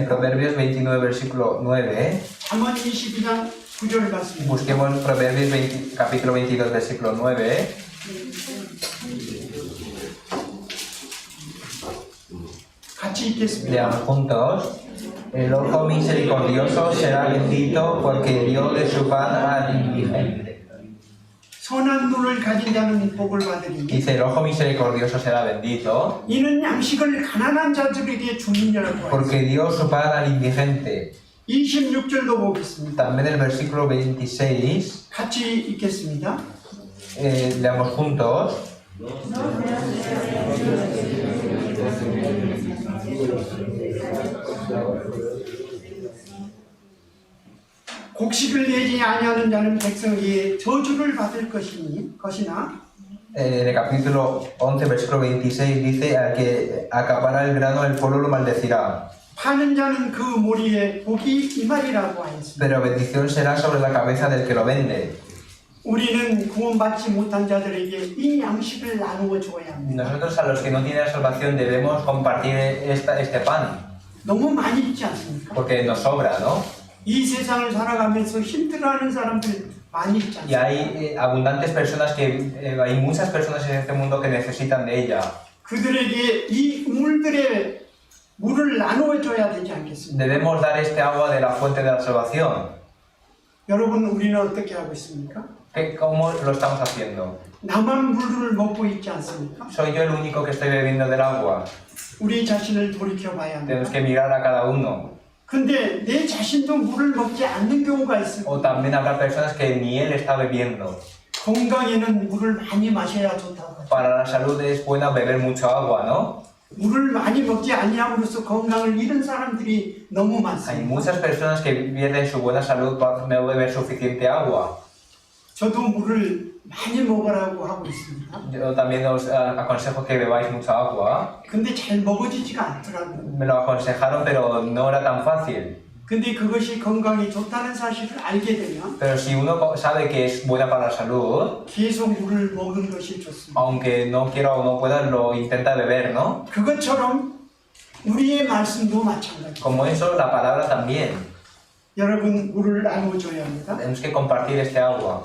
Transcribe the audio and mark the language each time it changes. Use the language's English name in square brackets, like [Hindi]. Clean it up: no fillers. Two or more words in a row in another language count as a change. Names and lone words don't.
[Spanish] En Proverbios 29, versículo 9, [Korean] 잠언 22장 9절 말씀입니다. [Spanish] busquemos Proverbios capítulo 22, versículo 9. [Korean] 같이 읽겠습니다. [Spanish] Leamos juntos. El ojo misericordioso será bendito porque dio de su pan al indigente. [Korean] 선한 눈을 가진 자는 복을 받으리니 [Spanish] Dice, el ojo misericordioso será bendito [Korean] 이는 양식을 가난한 자들에게 주느냐고 하였습니다. [Spanish] porque dio su pan al indigente. [Korean] 26절도 보겠습니다. [Spanish] También el versículo 26, [Korean] 같이 읽겠습니다. [Spanish] leamos juntos. [Korean] 곡식을 내지 아니하는 자는 백성에게 저주를 받을 것이나 [Spanish] En el capítulo 11, versículo 26 dice, al que acapara el grano el pueblo lo maldecirá, [Korean] 파는 자는 그 머리에 복이 임하리라고 하였습니다. [Spanish] pero bendición será sobre la cabeza del que lo vende. [Korean] 우리는 구원받지 못한 자들에게 이 양식을 나누어 줘야 합니다. [Spanish] Nosotros a los que no tienen salvación debemos compartir este pan, [Korean] 너무 많이 있지 않습니까? [Spanish] porque nos sobra, ¿no? [Korean] 이 세상을 살아가면서 힘들어하는 사람들 많이 있지 [Spanish] Y [Korean] 않습니까? [Spanish] hay abundantes personas hay muchas personas en este mundo que necesitan de ella. [Korean] 그들에게 이 우물들의 물을 나누어 줘야 되지 않겠습니까? [Spanish] Debemos dar este agua de la fuente de la salvación. [Korean] 여러분, 우리는 어떻게 하고 있습니까? [Spanish] ¿Cómo lo estamos haciendo? [Korean] 나만 물을 먹고 있지 않습니까? [Spanish] ¿Soy yo el único que estoy bebiendo del agua? [Korean] 우리 자신을 돌이켜 봐야 [Spanish] Tenemos [Korean] 합니다. [Spanish] que mirar a cada uno. [Korean] 근데 내 자신도 물을 먹지 않는 경우가 있습니다. [Spanish] O también habrá personas que ni él está bebiendo. [Korean] 건강에는 물을 많이 마셔야 좋다고 하죠. [Spanish] Para la salud es bueno beber mucho agua, ¿no? [Korean] 물을 많이 먹지 아니함으로써 건강을 잃은 사람들이 너무 [Spanish] Hay [Korean] 많습니다. [Spanish] muchas personas que pierden su buena salud por no beber suficiente agua. [Korean] 저도 물을 많이 먹으라고 하고 있습니다. [Spanish] Yo también os aconsejo que bebáis mucha agua. [Korean] 근데 잘 먹어지지가 않더라고요. [Spanish] Me lo aconsejaron, pero no era tan fácil. [Korean] 근데 그것이 건강에 좋다는 사실을 알게 되면 [Spanish] Pero si uno sabe que es buena para la salud, [Korean] 계속 물을 먹는 것이 좋습니다. [Spanish] aunque no quiera o no pueda, lo intenta beber, ¿no? [Korean] 그것처럼 우리의 말씀도 마찬가지입니다. [Spanish] Como eso, la palabra también. [Korean] 여러분, 물을 나누어줘야 합니다. [Spanish] Tenemos que compartir este agua.